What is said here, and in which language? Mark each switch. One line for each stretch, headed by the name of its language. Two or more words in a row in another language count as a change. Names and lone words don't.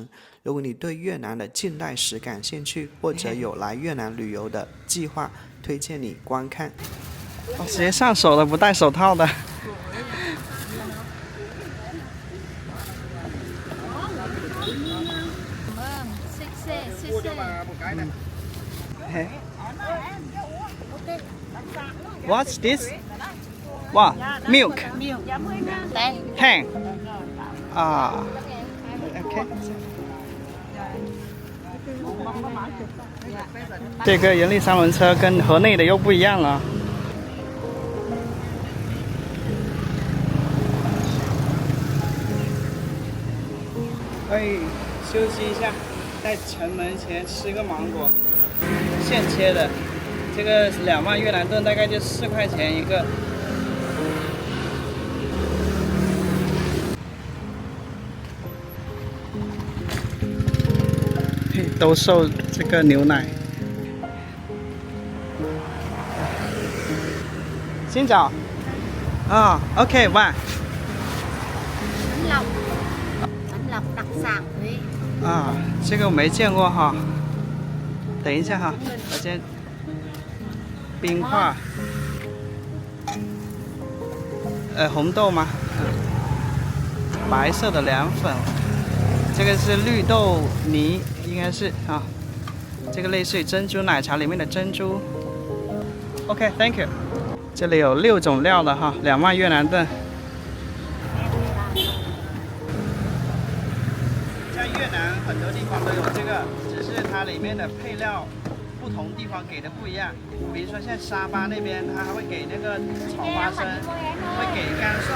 Chinese: 如果你对越南的近代史感兴趣，或者有来越南旅游的计划，推荐你观看。直接上手了，不戴手套的。
English: What's this? Wow, milk. Hang. OK.
Chinese: 这个人力三轮车跟河内的又不一样了。休息一下，在城门前吃个芒果，现切的。这个2万越南盾大概就4块钱一个。都售这个牛奶。
Vietnamese: xin chào。
Chinese: OK， 喂。
Vietnamese: bánh lọc đặc sản Huế。
Chinese: 这个我没见过哈。等一下哈，我先。冰块，红豆吗？白色的凉粉，这个是绿豆泥，应该是啊。这个类似于珍珠奶茶里面的珍珠。OK，
English: Thank you。
Chinese: 这里有6种料的哈，2万越南盾。在越南很多地方都有这个，只是它里面的配料。不同地方给的不一样，比如说像沙巴那边，它还会给那个炒花生，会给干蒜。